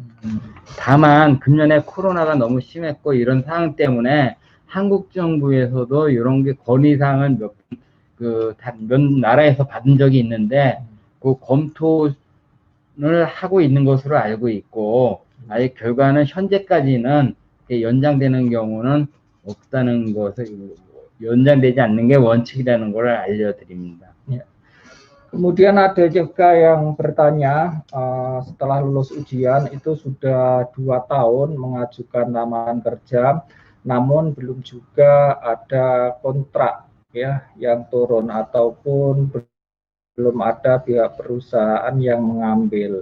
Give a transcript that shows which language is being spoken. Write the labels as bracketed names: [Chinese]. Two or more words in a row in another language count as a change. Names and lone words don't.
[Korean] 다만 금년에 코로나가 너무 심했고 이런 상황 때문에 한국 정부에서도 이런 게 건의사항을 몇 나라에서 받은 적이 있는데 그 검토를 하고 있는 것으로 알고 있고 아직 결과는 현재까지는 연장되는 경우는 없다는 것을 연장되지 않는 게 원칙이라는 걸 알려드립니다. [Indonesian] Kemudian ada juga yang bertanya, setelah lulus ujian itu sudah 2 tahun mengajukan lamaran kerja, namun belum juga ada kontrak ya yang turun ataupun belum ada pihak perusahaan yang mengambil.